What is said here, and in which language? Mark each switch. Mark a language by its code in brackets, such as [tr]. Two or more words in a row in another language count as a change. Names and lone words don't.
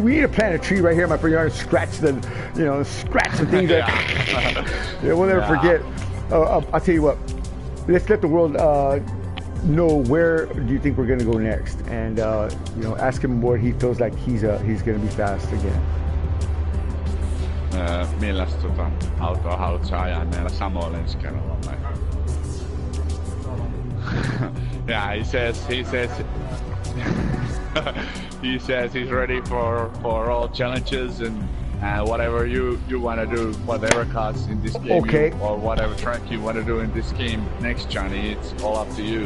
[en] We need to plant a tree right here in my front yard and scratch the things that yeah, we'll never forget. I'll tell you what. Let's let the world know where do you think we're going to go next, and you know, ask him what he feels like he's going to be fast again. [fi] Millaista autoa haluat sä ajaa meillä Samoilla ensi kerralla? [en] Yeah, he says he says he's ready for all challenges and whatever you want to do, whatever cars in this game, okay, or whatever track you want to do in this game next, Johnny, it's all up to you.